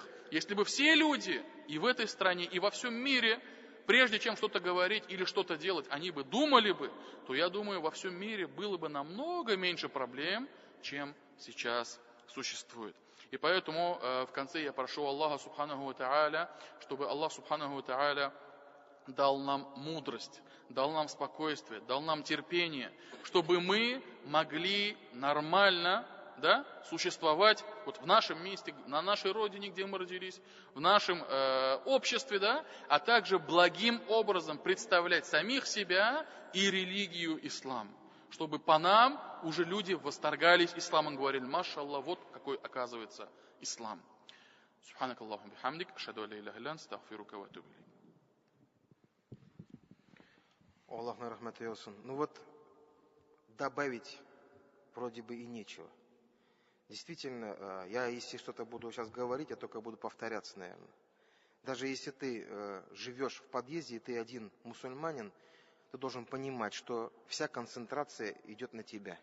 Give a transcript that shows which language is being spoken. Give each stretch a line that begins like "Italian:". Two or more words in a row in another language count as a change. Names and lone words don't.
Russian: Если бы все люди и в этой стране, и во всем мире, прежде чем что-то говорить или что-то делать, они бы думали бы, то я думаю, во всем мире было бы намного меньше проблем, чем сейчас существует. И поэтому в конце я прошу Аллаха
Arabic: سبحانه وتعالى,
Russian: чтобы Аллах
Arabic: سبحانه وتعالى
Russian: дал нам мудрость, дал нам спокойствие, дал нам терпение, чтобы мы могли нормально, да, существовать вот в нашем месте, на нашей родине, где мы родились, в нашем обществе, да, а также благим образом представлять самих себя и религию ислам. Чтобы по нам уже люди восторгались исламом, говорили: машаллах, вот какой оказывается ислам.
Arabic: سبحانك اللهم بحمدك أشهد أن لا إله إلا أنت أستغفرك وأتوب إليك.
Turkish: Allah'ın rahmet eylesin.
Russian: Ну вот, добавить вроде бы и нечего. Действительно, я если что-то буду сейчас говорить, я только буду повторяться, наверное. Даже если ты живешь в подъезде, и ты один мусульманин, ты должен понимать, что вся концентрация идет на тебя.